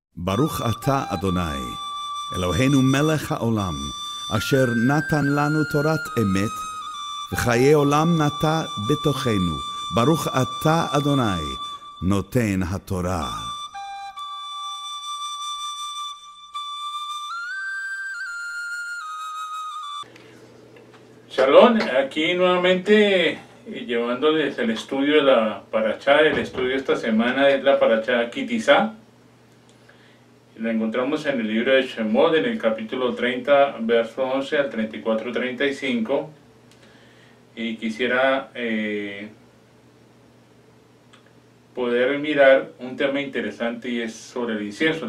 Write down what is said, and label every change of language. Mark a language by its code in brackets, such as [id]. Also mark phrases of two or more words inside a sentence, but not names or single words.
[he] ברוך אתה אדוני, אלוהינו מלך העולם, אשר נתן לנו תורת אמת, וחיי עולם נטע בתוכנו. ברוך אתה אדוני, נותן התורה. [es] Shalom, aquí nuevamente llevándoles el estudio de la Parashá. El estudio de esta semana es la Parashá Kitizá. La encontramos en el libro de Shemot, en el capítulo 30, verso 11 al 34-35. Y quisiera poder mirar un tema interesante, y es sobre el incienso.